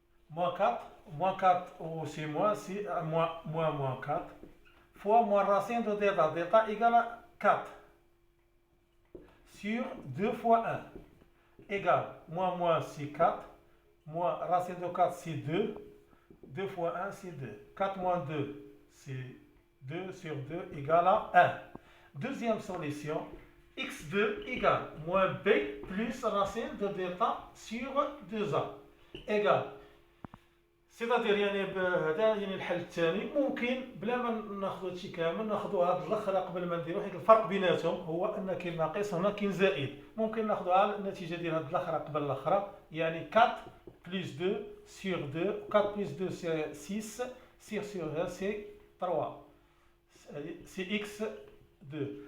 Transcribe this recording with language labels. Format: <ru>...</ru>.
<fr>moins 4 ou c'est moins 4 fois moins racine de delta égale à 4 sur 2 fois 1 égale moins c'est 4 moins racine de 4 c'est 2 2 fois 1 c'est 2 4 moins 2 c'est 2 sur 2 égale à 1. Deuxième solution, x2 égale moins b plus racine de delta sur 2a égale. C'est-à-dire</fr> <ar>هذا الحل الثاني ممكن بلا ما ناخذ هادشي كامل ناخذوا هاد الاخرى قبل ما نديرو، حيت الفرق بيناتهم هو ان كاين ناقص هنا كاين زائد. ممكن ناخذوها النتيجه ديال هاد الاخرى قبل الاخرى،</ar> <fr>4 plus 2 sur 2 4 plus 2 c'est 6 6 sur 1 c'est 3 c'est x2.</fr>